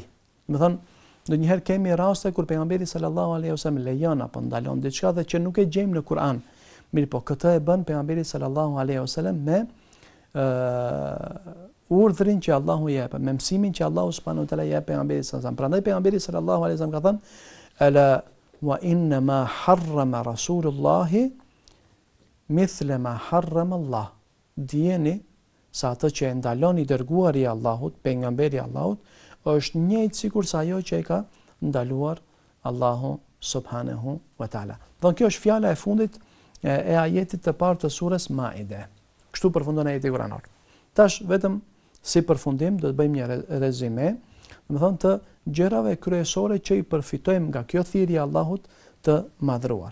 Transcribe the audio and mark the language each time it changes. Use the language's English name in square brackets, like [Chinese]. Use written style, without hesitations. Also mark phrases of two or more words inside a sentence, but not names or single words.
[Albanian] Me thonë, ndonjëherë kemi raste kur pejgamberi [Arabic] صلى الله عليه وسلم [Albanian] lejon apo ndalon diçka dhe që nuk e gjejmë në Kur'an. Mirë po, këtë e bën pejgamberi [Arabic] صلى الله عليه وسلم [Albanian] me urdhrin që Allahu jep, me mësimin që Allahu [Arabic] سبحانه وتعالى [Albanian] jep pejgamberit [Arabic] صلى الله عليه وسلم. [Albanian] Prandaj pejgamberi [Arabic] صلى الله عليه وسلم [Albanian] ka thënë: [Arabic] "ألا وإن ما حرم رسول الله مثل ما حرم الله." [Albanian] Dijeni se atë që e ndalon i dërguari i Allahut, pejgamberi i Allahut, është njëjtë sikur sa ajo që e ka ndaluar Allahu [Arabic] سبحانه وتعالى. [Albanian] Dhe kjo është fjala e fundit e ajetit të parë të surës Maide. Kështu përfundon ajeti kuranor. Tash vetëm si përfundim do të bëjmë një rezime, do të thonë të gjërave kryesore që i përfitojmë nga kjo thirrje e Allahut të madhruar.